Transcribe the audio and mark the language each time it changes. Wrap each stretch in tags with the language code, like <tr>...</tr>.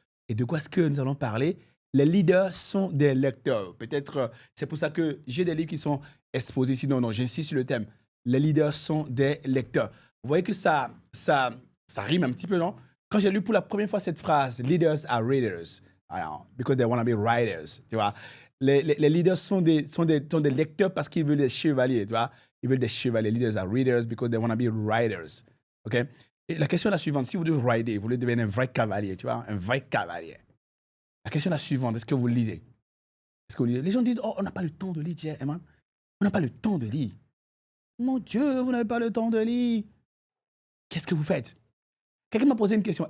<fr>Et de quoi est-ce que nous allons parler? Les leaders sont des lecteurs. Peut-être c'est pour ça que j'ai des livres qui sont exposés. Sinon, non, j'insiste sur le thème. Les leaders sont des lecteurs. Vous voyez que ça rime un petit peu, non? Quand j'ai lu pour la première fois cette phrase,</fr> <en>leaders are readers.</en> <fr>Alors,</fr> <en>because they want to be writers,</en> <fr>tu vois. Les leaders sont des lecteurs parce qu'ils veulent des chevaliers, tu vois. Ils veulent des chevaliers.</fr> <en>Leaders are readers because they want to be writers, ok?</en> <fr>Et la question est la suivante. Si vous devez rider, vous voulez devenir un vrai cavalier, tu vois, un vrai cavalier. La question est la suivante. Est-ce que vous lisez? Est-ce que vous lisez? Les gens disent, oh, on n'a pas le temps de lire, Eman. On n'a pas le temps de lire. Mon Dieu, vous n'avez pas le temps de lire. Qu'est-ce que vous faites? Quelqu'un m'a posé une question.</fr>